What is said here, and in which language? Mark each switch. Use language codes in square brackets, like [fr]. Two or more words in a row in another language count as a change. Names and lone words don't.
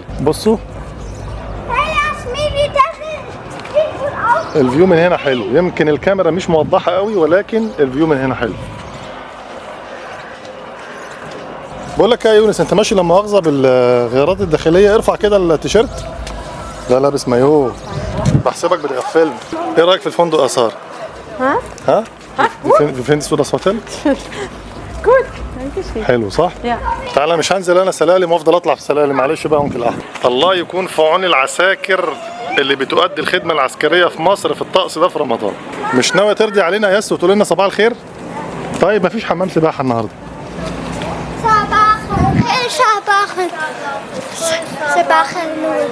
[ar] بصوا الفيو من هنا حلو، يمكن الكاميرا مش موضحه قوي ولكن الفيو من هنا حلو. بقول لك يا يونس، انت ماشي لما مؤاخذه بالغيارات الداخليه ارفع كده التيشيرت. لا لابس مايوه، بحسبك بتغفلني. ايه رايك في الفندق يا ساره؟ ها؟ فين [de] das Hotel؟ Gut, danke schön. [ar] حلو صح؟ [de] Ja. [ar] تعالى مش هنزل انا سلالم وافضل اطلع في سلالم، معلش بقى انكل احمد. الله يكون في عون العساكر اللي بتؤدي الخدمه العسكريه في مصر في الطقس ده في رمضان. مش ناويه ترضي علينا يا ياسو وتقول لنا صباح الخير؟ طيب مفيش حمام سباحه النهارده. صباح الخير. صباح النور.